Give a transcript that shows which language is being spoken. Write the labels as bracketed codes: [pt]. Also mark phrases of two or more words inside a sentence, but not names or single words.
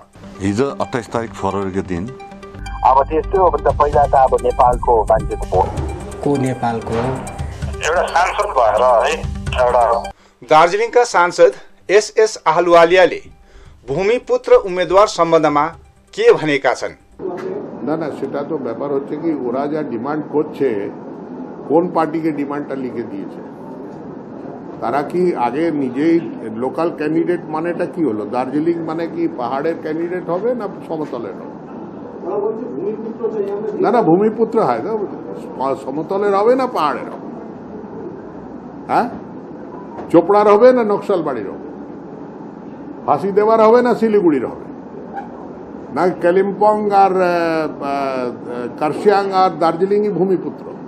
[ne] हिजो 28 तारिक फरवरीको दिन अब त्यस्तो हो भने त पहिला त अब नेपालको मान्छेको को नेपालको एउटा सांसद भएर है एउटा दार्जिलिङका सांसद एसएस आहलुवालियाले भूमिपुत्र उम्मेदवार सम्बन्धमा के भनेका छन्? [bn] না না সেটা তো ব্যাপার হচ্ছে কি ওরা যা ডিমান্ড করছে কোন পার্টিকে ডিমান্ডটা লিখে দিয়েছে তারা কি আগে নিজেই [en] local candidate [bn] মানেটা কি হলো দার্জিলিং মানে কি পাহাড়ের ক্যান্ডিডেট হবে না সমতলের হবে না না ভূমিপুত্র হয় না সমতলের হবে না পাহাড়ের হবে হ্যাঁ চোপড়ার হবে না নকশালবাড়ির হবে ফাঁসি দেওয়ার হবে না শিলিগুড়ির হবে না কালিম্পং আর কার্শিয়াং আর দার্জিলিংই ভূমিপুত্র